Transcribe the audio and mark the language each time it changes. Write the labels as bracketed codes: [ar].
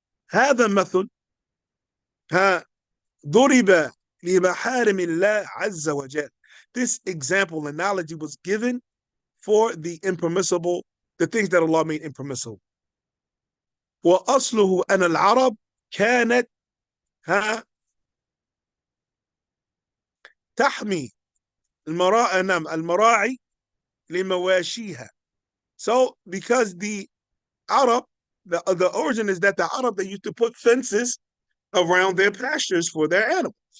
[ar] هذا مثل ضرب لمحارم الله عز وجل. [en] This example analogy was given for the impermissible, the things that Allah made impermissible. [ar] وأصله أن العرب كانت تحمي المراعي لمواشيها. [en] So because the Arab, the origin is that the Arab, they used to put fences around their pastures for their animals.